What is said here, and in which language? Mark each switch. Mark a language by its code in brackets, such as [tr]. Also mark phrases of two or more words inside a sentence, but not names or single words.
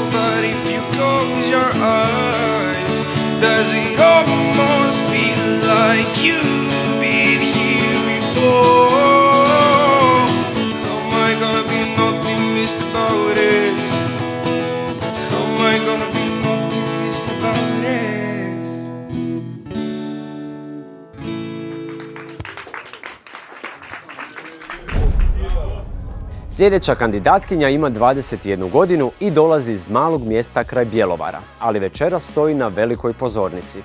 [en] But if you close your eyes, does it almost feel like you've been here before? Am I gonna be an optimist about it? Am I gonna be an optimist about it? [hr] Sljedeća kandidatkinja ima 21 godinu i dolazi iz malog mjesta kraj Bjelovara, ali večeras stoji na velikoj pozornici.